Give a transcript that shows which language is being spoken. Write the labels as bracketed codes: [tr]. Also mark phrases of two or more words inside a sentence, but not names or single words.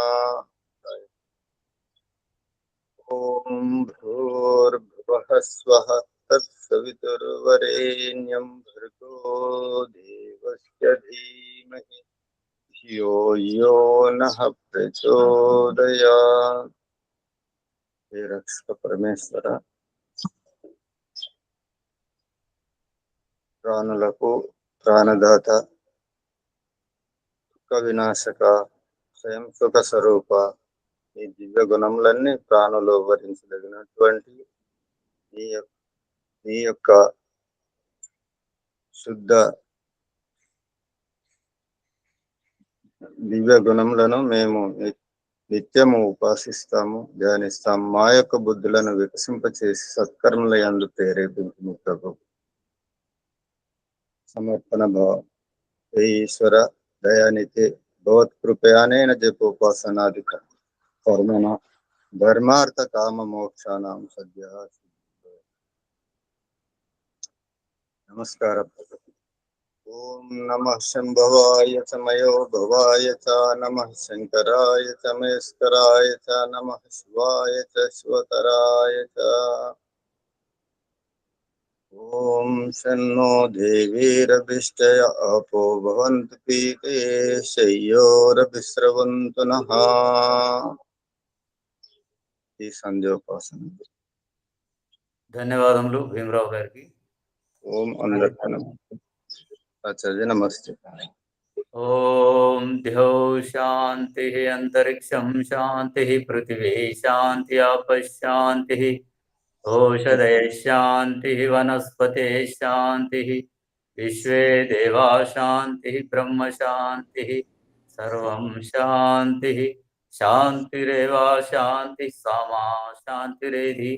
[sa] ॐ भूर्भुवः स्वः तत्सवितुर्वरेण्यं भर्गो देवस्य धीमहि धियो यो नः प्रचोदयात्. हे रक्षक परमेश्वर, [te] ప్రాణులకు ప్రాణదాత, దుఃఖ వినాశక, స్వయం సుఖ స్వరూప, ఈ దివ్య గుణములన్నీ ప్రాణులు భరించదగినటువంటి ఈ యొక్క శుద్ధ దివ్య గుణములను మేము నిత్యము ఉపాసిస్తాము, ధ్యానిస్తాము. మా యొక్క బుద్ధులను వికసింపచేసి సత్కర్మల యందు ప్రేరేపించుము ప్రభు. సమర్పణ భావం. [sa] हे ईश्वर दयानिधे भवत्कृपयानेन जपोपासनादिक कर्मणा धर्मार्थ काम मोक्षाणां सद्यः सिद्धिः। [hi] नमस्कार। [sa] ओम नमः शंभवाय च मयो भवाय च नमः शंकराय च महेश्वराय च नमः शिवाय च शिवतराय च। ओम शन्नो देवीरभिष्टय अपो भवन्तु पीते शय्योरभिस्रवन्तु नः। [te] ఈ సంధ్యోపాసన. ధన్యవాదములు భీమరావు గారికి. ఓం అందరికీ నమస్తే. ఆచార్య నమస్తే. [sa] ఓం ద్యౌ శాంతి అంతరిక్షం శాంతి పృథివీ శాంతి ఆపశాంతి ఓషధయ శాంతి వనస్పతే శాంతి విశ్వే దేవా శాంతి బ్రహ్మ శాంతి సర్వం శాంతి శాంతిరేవ శాంతి సమా శాంతిరేధి.